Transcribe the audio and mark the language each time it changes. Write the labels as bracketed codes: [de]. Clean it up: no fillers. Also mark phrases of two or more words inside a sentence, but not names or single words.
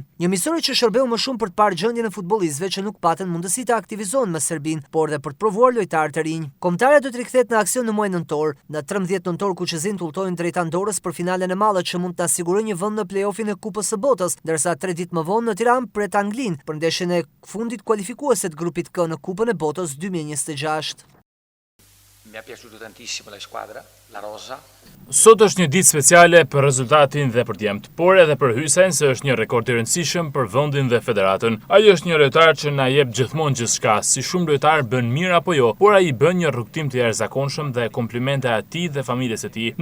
[sq] Një miqësor që shërbeu më shumë për të parë gjendjen e futbollistëve që nuk patën mundësi të aktivizohen me Serbinë, por dhe për të provuar lojtarë të rinj. Kombëtarja do të rikthehet në aksion në muajin nëntor. Në 13 nëntor Kuqezintë udhtojnë drejt Andorrës për finalen e madhe që mund të asigurojë një vend në play-offin e Kupës së Botës, ndërsa 3 ditë më vonë në Tiranë pret Anglinë për ndeshjen e fundit kualifikuese të grupit K në Kupën e Botës 2026. [it] Mi è piaciuto tantissimo la squadra, la rosa. [sq] Sot është një ditë speciale për rezultatin dhe për djemt, por edhe për Hysen se është një rekord i rëndësishëm për vendin dhe federatën. Ai është një lojtar që na jep gjithmonë gjithçka, si shumë lojtar bën mirë apo jo, por ai bën një rrugtim të jashtëzakonshëm dhe komplimente atij dhe familjes së tij.